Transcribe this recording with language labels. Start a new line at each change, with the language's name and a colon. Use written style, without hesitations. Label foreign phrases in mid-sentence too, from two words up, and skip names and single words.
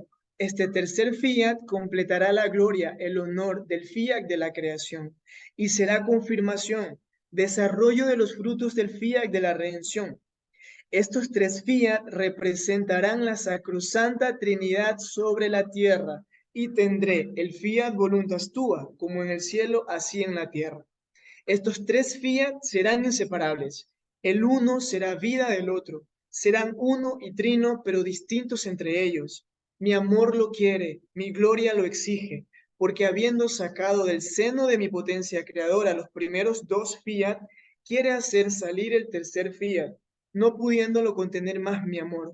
Spanish: Este tercer fiat completará la gloria, el honor del fiat de la creación y será confirmación, desarrollo de los frutos del fiat de la redención. Estos tres fiat representarán la sacrosanta Trinidad sobre la tierra y tendré el
Latin: fiat voluntas tua,
Spanish: como en el cielo, así en la tierra. Estos tres fiat serán inseparables. El uno será vida del otro. Serán uno y trino, pero distintos entre ellos. Mi amor lo quiere, mi gloria lo exige, porque habiendo sacado del seno de mi potencia creadora los primeros dos fiat, quiere hacer salir el tercer fiat, no pudiéndolo contener más mi amor.